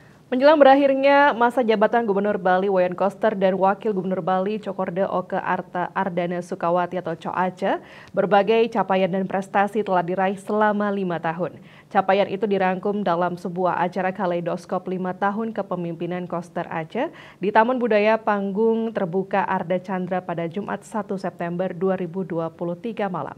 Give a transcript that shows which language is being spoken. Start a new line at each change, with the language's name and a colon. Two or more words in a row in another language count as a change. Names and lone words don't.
Indonesian: Menjelang berakhirnya masa jabatan Gubernur Bali Wayan Koster dan Wakil Gubernur Bali Cokorda Oke Arta Ardana Sukawati atau Coace, berbagai capaian dan prestasi telah diraih selama 5 tahun. Capaian itu dirangkum dalam sebuah acara kaleidoskop 5 tahun kepemimpinan Koster Aceh di Taman Budaya Panggung Terbuka Arda Chandra pada Jumat 1 September 2023 malam.